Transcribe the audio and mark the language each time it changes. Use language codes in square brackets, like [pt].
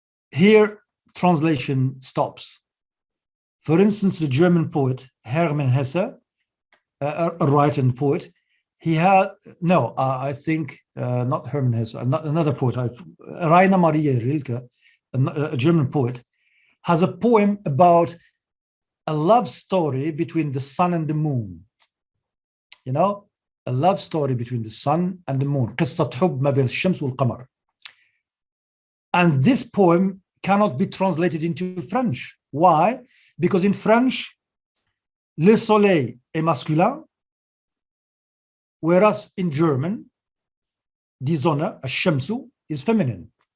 [en] Here, translation stops. For instance, the German poet Hermann Hesse, a writer and poet, he had, no, I think not Hermann Hesse, another poet, Rainer Maria Rilke, a German poet, has a poem about a love story between the sun and the moon. A love story between the sun and the moon. [ar] قصة حب ما بين الشمس والقمر. [en] And this poem cannot be translated into French. Why? Because in French, [fr] le soleil est masculin, [en] whereas in German, die Sonne, ash-shamsu, is feminine.